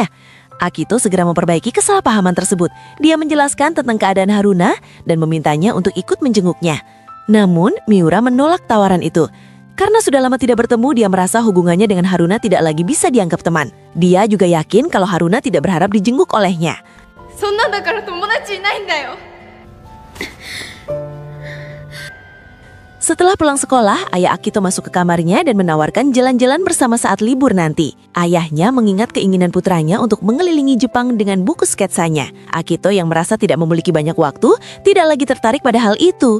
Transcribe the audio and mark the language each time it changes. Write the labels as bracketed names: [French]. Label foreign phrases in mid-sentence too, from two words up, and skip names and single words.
[Indonesian] Akito segera memperbaiki kesalahpahaman tersebut. Dia menjelaskan tentang keadaan Haruna dan memintanya untuk ikut menjenguknya. Namun, Miura menolak tawaran itu. Karena sudah lama tidak bertemu, dia merasa hubungannya dengan Haruna tidak lagi bisa dianggap teman. Dia juga yakin kalau Haruna tidak berharap dijenguk olehnya. [Japanese] そんなんだから友達いないんだよ。 [Indonesian] Setelah pulang sekolah, ayah Akito masuk ke kamarnya dan menawarkan jalan-jalan bersama saat libur nanti. Ayahnya mengingat keinginan putranya untuk mengelilingi Jepang dengan buku sketsanya. Akito yang merasa tidak memiliki banyak waktu, tidak lagi tertarik pada hal itu.